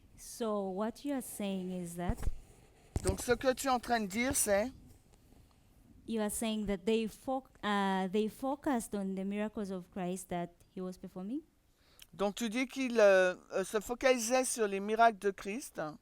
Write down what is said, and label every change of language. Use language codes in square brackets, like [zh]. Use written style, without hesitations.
[en] So what you are saying is that [fr] Donc ce que tu es en train de dire, c'est [en] you are saying that they focused on the miracles of Christ that he was performing. [fr] donc tu dis qu'ils se focalisaient sur les miracles de Christ.